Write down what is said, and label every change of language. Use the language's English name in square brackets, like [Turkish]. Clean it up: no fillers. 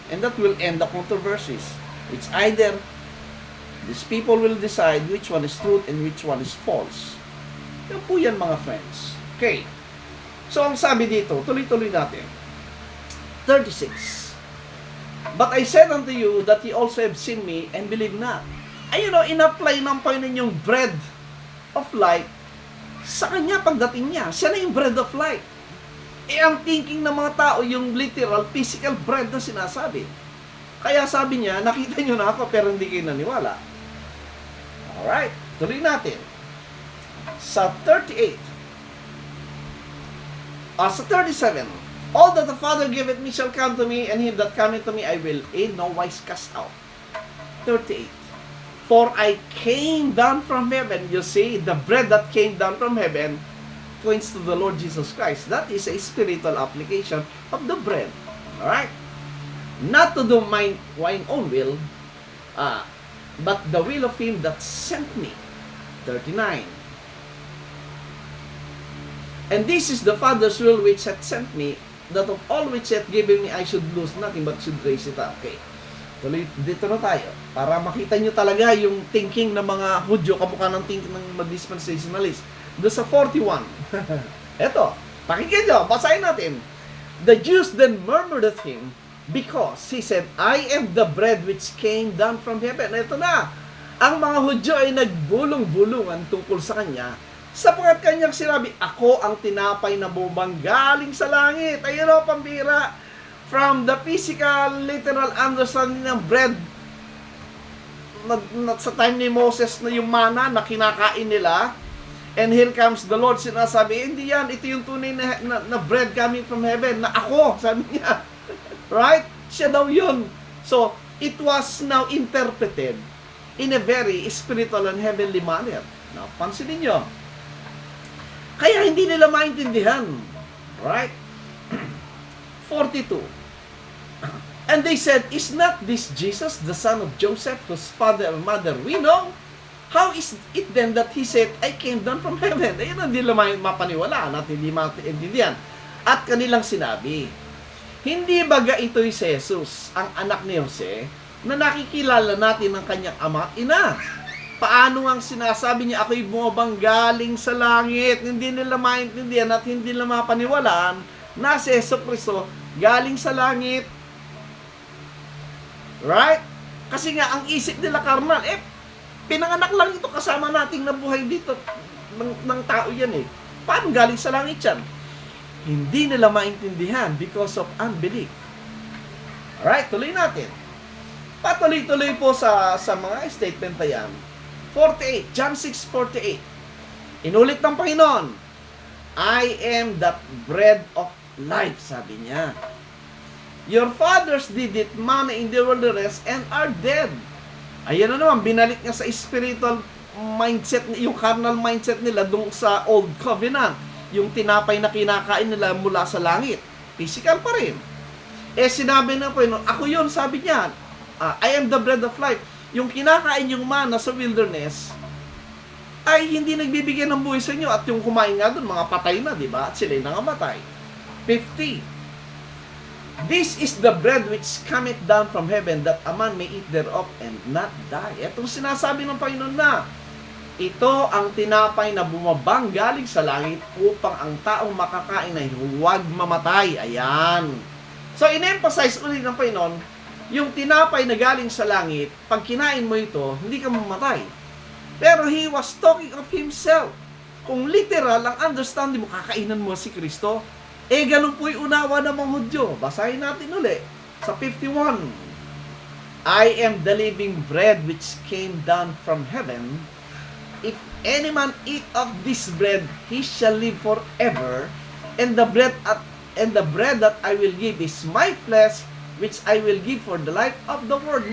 [English] And that will end the controversies. It's either these people will decide which one is truth and which one is false. [Filipino] Yan po yan, mga friends. Okay. So, ang sabi dito, tuloy-tuloy natin. 36. [English] But I said unto you that ye also have seen me and believe not. [Filipino] Ayun o, in-apply ng Panginoon yung bread of life sa kanya pagdating niya. Siya na yung bread of life. Ang thinking ng mga tao, yung literal, physical bread na sinasabi. Kaya sabi niya, nakita niyo na ako pero hindi kayo naniwala. Alright, tuloy natin. Sa 38. Sa 37. [English] All that the Father giveth me shall come to me, and him that cometh to me I will in no wise cast out. 38. For I came down from heaven. You see, the bread that came down from heaven points to the Lord Jesus Christ. That is a spiritual application of the bread. Alright? Not to do mine own will, but the will of him that sent me. 39. And this is the Father's will which hath sent me, that of all which hath given me I should lose nothing but should raise it up. [Filipino] Okay. Tuloy, dito na tayo. Para makita nyo talaga yung thinking ng mga Hudyo, kamukha ng thinking ng mga dispensationalist. Doon sa 41. Eto, pakinggan nyo, basahin natin. [English] The Jews then murmured at him, because he said, I am the bread which came down from heaven. [Filipino] Ito na, ang mga Hudyo ay nagbulong-bulungan tungkol sa kanya, sapagkat kanyang sinabi, ako ang tinapay na bumang galing sa langit. Ayun o, pambira. [English] From the physical, literal understanding [Filipino] ng bread, sa time ni Moses na yung mana na kinakain nila, [English] and here comes the Lord, [Filipino] sinasabi, hindi yan, ito yung tunay na bread [English] coming from heaven, [Filipino] na ako, sabi niya. Right? Siya daw yun. [English] So, it was now interpreted in a very spiritual and heavenly manner. [Filipino] Now, pansinin nyo. Kaya hindi nila maintindihan. Right? 42. [English] And they said, is not this Jesus, the son of Joseph, whose father and mother we know? How is it then that he said, I came down from heaven? [Filipino] Ayun, hindi nila mapaniwalaan at hindi maintindihan. At kanilang sinabi, hindi baga ito'y si Jesus, ang anak ni Jose, na nakikilala natin ng kanyang ama at ina? Paano ang sinasabi niya, ako'y bumabang galing sa langit? Hindi nila maintindihan at hindi nila mapaniwalaan na si Jesucristo galing sa langit. Right? Kasi nga, ang isip nila karnal, pinanganak lang ito kasama nating nabuhay dito ng tao yan eh. Paano galing sa langit yan? Hindi nila maintindihan [English] because of unbelief. [Filipino] Alright, tuloy natin. Patuloy-tuloy po sa mga statement na yan. [English] 48, John 6:48. [Filipino] Inulit ng Panginoon, [English] I am the bread of life, [Filipino] sabi niya. [English] Your fathers did it manna in the wilderness and are dead. [Filipino] Ayan na naman, binalik niya sa spiritual mindset, yung carnal mindset nila dung sa Old Covenant. Yung tinapay na kinakain nila mula sa langit. Physical pa rin. Sinabi na po, ako yun, sabi niya, [English] I am the bread of life. [Filipino] Yung kinakain yung manna sa wilderness, ay hindi nagbibigay ng buhay sa inyo. At yung kumain nga doon, mga patay na, di ba? At sila'y nangamatay. 50. [English] This is the bread which cometh down from heaven, that a man may eat thereof and not die. [Filipino] Itong sinasabi ng Panginoon na, ito ang tinapay na bumabang galing sa langit upang ang taong makakain ay huwag mamatay. Ayan. So, in-emphasize ulit ng Panginoon, yung tinapay na galing sa langit, pag kinain mo ito, hindi ka mamatay. [English] Pero He was talking of Himself. [Filipino] Kung literal ang understanding mo, kakainan mo si Kristo, ganun po'y unawa ng mga Hudyo. Basahin natin uli sa 51. [English] I am the living bread which came down from heaven. If any man eat of this bread, he shall live forever. And the bread that I will give is my flesh, which I will give for the life of the world.